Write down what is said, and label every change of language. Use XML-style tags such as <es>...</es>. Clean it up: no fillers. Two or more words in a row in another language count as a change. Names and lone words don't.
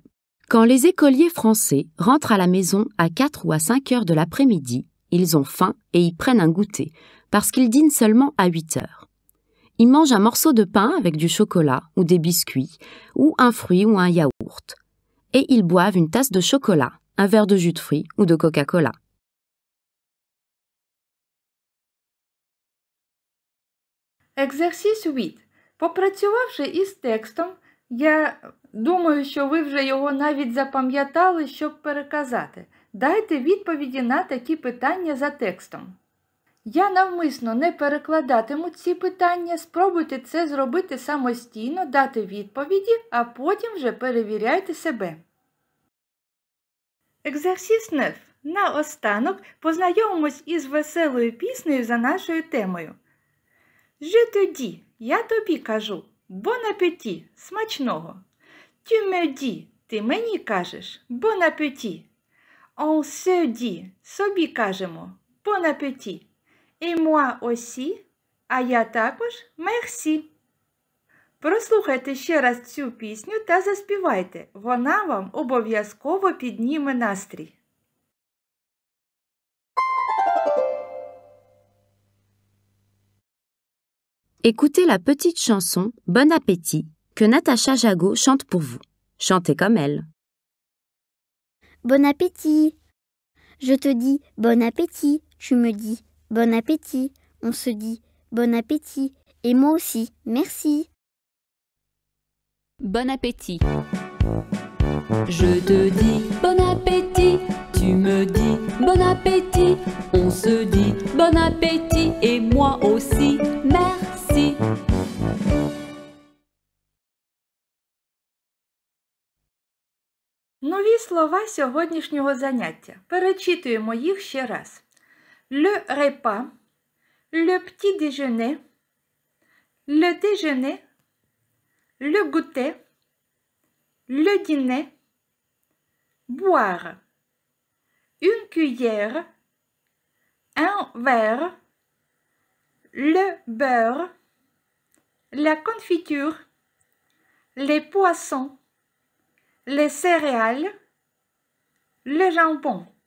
<fr>Quand les écoliers français rentrent à la maison à 4 ou à 5 heures de l'après-midi, ils ont faim et y prennent un goûter, parce qu'ils dînent seulement à 8 heures. Ils mangent un morceau de pain avec du chocolat ou des biscuits, ou un fruit ou un yaourt. Et ils boivent une tasse de chocolat, un verre de jus de fruits ou de Coca-Cola.</fr> <uk>Екзерсіс 8. Попрацювавши із текстом, я Думаю, що ви вже його навіть запам'ятали, щоб переказати. Дайте відповіді на такі питання за текстом. Я навмисно не перекладатиму ці питання, спробуйте це зробити самостійно, дати відповіді, а потім вже перевіряйте себе. Екзерсіс 9. Наостанок познайомимось із веселою піснею за нашою темою.</uk> <fr>Je te dis,</fr> <uk>я тобі кажу,</uk> <fr>bon appétit, смачного. Tu me dis,</fr> <uk>ти мені кажеш,</uk> <fr>bon appétit. On se dit,</fr> <uk>собі кажемо,</uk> <fr>bon appétit. Et moi aussi,</fr> <uk>а я також, merci. Прослухайте ще раз цю пісню та заспівайте. Вона вам обов'язково підніме настрій.</uk> <fr>Écoutez la petite chanson Bon appétit que Natacha Jagot chante pour vous. Chantez comme elle. Bon appétit. Je te dis bon appétit. Tu me dis bon appétit. On se dit bon appétit. Et moi aussi, merci. Bon appétit. Je te dis bon appétit. Tu me dis bon appétit. On se dit bon appétit. Et moi aussi, merci.</fr> <uk>Нові слова сьогоднішнього заняття. Перечитуємо їх ще раз.</uk> <fr>Le repas, le petit déjeuner, le déjeuner, le goûter, le dîner, boire, une cuillère, un verre, le beurre, la confiture, les poissons, les céréales, le jambon.</fr>